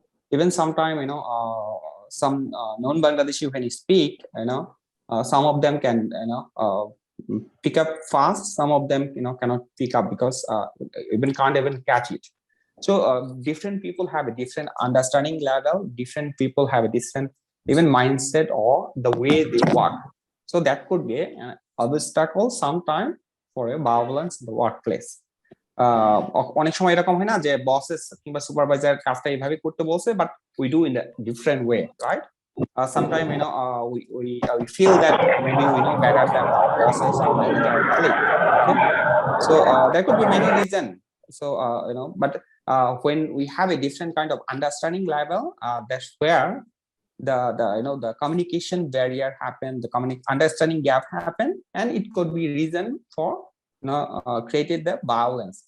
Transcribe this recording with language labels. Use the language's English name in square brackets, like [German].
[English] Even sometime some non-Bangladeshi, when you speak, some of them can pick up fast, some of them cannot pick up because can't even catch it. So different people have a different understanding level, different people have a different even mindset or the way they work. So that could be an obstacle sometime for a violence in the workplace. [Bangla] অনেক সময় এরকম হয় না যে buses কিংবা supervisor কাজটা এইভাবে করতে বলছে, [English] But we do in a different way, right? Sometimes we feel that maybe we know better than our bosses or manager or colleague. Okay, so there could be many reasons. So but when we have a different kind of understanding level, that's where the communication barrier happen, the understanding gap happen, and it could be reason for created the violence.